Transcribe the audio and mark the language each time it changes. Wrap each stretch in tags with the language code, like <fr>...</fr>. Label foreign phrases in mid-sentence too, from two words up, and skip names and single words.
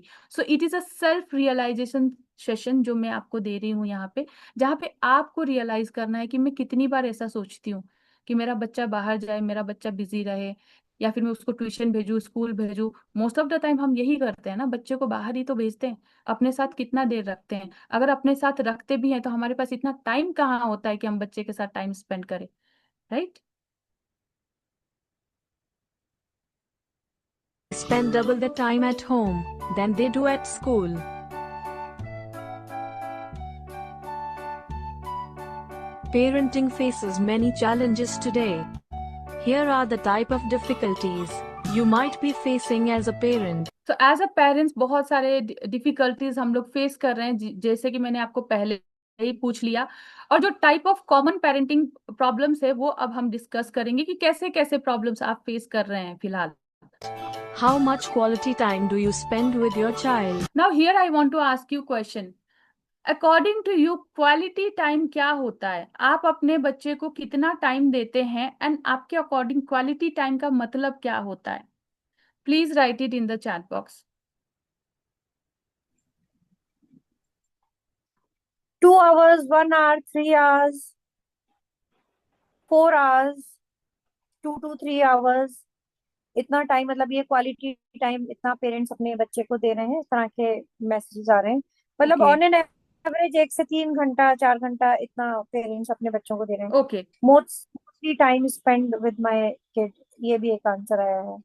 <en>So it is a self realization session</en> <hi>जो मैं आपको दे रही हूँ यहाँ पे, जहाँ पे आपको रियलाइज करना है कि मैं कितनी बार ऐसा सोचती हूँ कि मेरा बच्चा बाहर जाए, मेरा बच्चा बिजी रहे, या फिर मैं उसको ट्यूशन भेजूँ, स्कूल भेजूँ।</hi> <en>Most of the time</en> <hi>हम यही करते हैं ना, बच्चे को बाहर ही तो भेजते हैं, अपने साथ कितना देर रखते हैं? अगर अपने साथ रखते भी हैं तो हमारे पास इतना टाइम कहाँ होता है कि हम बच्चे के साथ</hi> <en>time spend</en> <hi>करें, राइट?</hi> <en>spend double the time at home than they do at school. Parenting faces many challenges today. Here are the type of difficulties you might be facing as a parent.</en> <hi>तो</hi> <en>as a parents</en> <hi>बहुत सारे डिफिकल्टीज हम लोग फेस कर रहे हैं, जैसे कि मैंने आपको पहले ही पूछ लिया। और जो</hi> <en>type of common parenting problems</en> <hi>है वो अब हम डिस्कस करेंगे कि कैसे कैसे प्रॉब्लम्स आप फेस कर रहे हैं फिलहाल।</hi> <en>How much quality time do you spend with your child? Now here I want to ask you question. According to you quality time</en> <hi>क्या होता है? आप अपने बच्चे को कितना टाइम देते हैं, एंड आपके अकॉर्डिंग</hi> <en>quality time</en> <hi>का मतलब क्या होता है?</hi> <en>Please write it in the chat box. 2 hours, 1 hour, 3 hours, 4 hours, 2 to 3 hours,</en> <hi>इतना टाइम, मतलब ये</hi> <en>quality time</en> <hi>इतना पेरेंट्स अपने बच्चे को दे रहे हैं, इस तरह के मैसेजेस आ रहे हैं। मतलब ओके.</hi> <en>On an average</en> <hi>1 से 3 घंटा 4 घंटा इतना पेरेंट्स अपने बच्चों को दे रहे हैं। ओके.</hi> <en>Mostly time spend with my kid,</en> <hi>ये भी एक आंसर आया है।</hi>